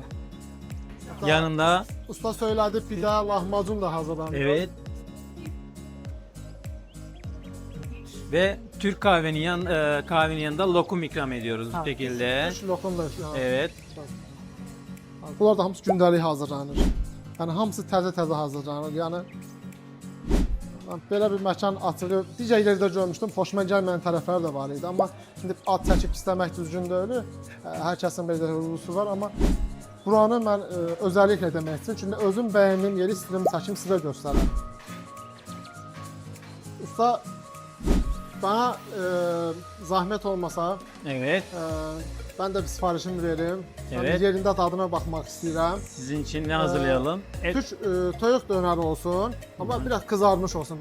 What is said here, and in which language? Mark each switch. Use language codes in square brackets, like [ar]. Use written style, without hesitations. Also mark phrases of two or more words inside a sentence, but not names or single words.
[tr] Yanında Usta söyledi, pide, lahmacun da hazırlanıyor. evet. Ve Türk kahvenin yanında lokum ikram ediyoruz bu şekilde. Türk lokum da. Evet. [az] Bunlar da hamısı gündəlik hazırlanır. Yəni hamısı təzə hazırlanır. Yəni belə bir məkan açığı digər yerdə görmüşdüm. Xoşuma gəlməyən tərəfləri də var idi. Amma indi ad çəkib istəmək düzgün deyil. Hər kəsin belə rüzusu var, amma buranı mən özəlliklə demək istəyirəm. Çünki özüm bəyəndiyim yeri istəyirəm çəkim sizə göstərəm. [tr] Usta bana zahmet olmasa Evet. ben de bir siparişimi vereyim. Evet. Ben yerinde tadına bakmak istedim. Sizin için ne hazırlayalım? Et Türk toyuq döneri olsun ama biraz kızarmış olsun.